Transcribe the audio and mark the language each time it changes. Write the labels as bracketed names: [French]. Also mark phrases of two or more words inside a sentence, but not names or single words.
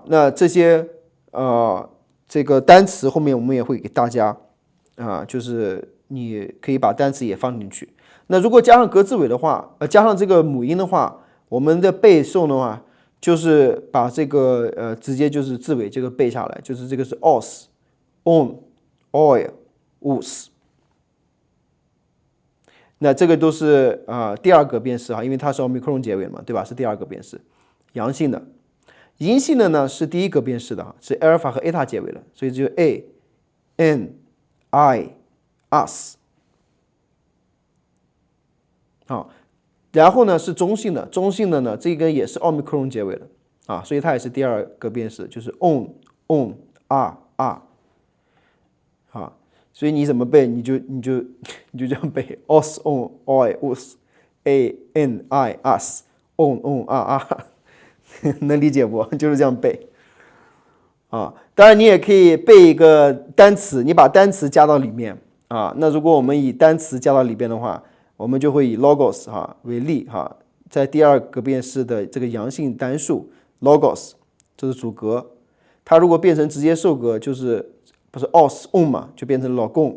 [Chinese] 那这些这个单词后面我们也会给大家啊，就是你可以把单词也放进去。那如果加上格字尾的话，加上这个母音的话，我们的背诵的话，就是把这个直接就是字尾这个背下来，就是这个是 os、on、oil、us。那这个都是第二个变式哈，因为它是 omicron 结尾嘛，对吧？是第二个变式，阳性的。阴性的呢是第一个变式的哈，是 alpha 和 eta 结尾的，所以只有 a、n、i、us。好，然后呢是中性的，中性的呢这个也是 omicron 结尾的啊，所以它也是第二个变式，就是 on、r、r。啊，所以你怎么背，你就这样背 os、on、oi、us、a、n、i、us、on、r、r。能理解不？就是这样背啊。当然，你也可以背一个单词，你把单词加到里面啊。那如果我们以单词加到里边的话，我们就会以 logos 哈为例哈，在第二个变式的这个阳性单数 logos， 这是主格，它如果变成直接受格，就是不是 os on 嘛，就变成老公。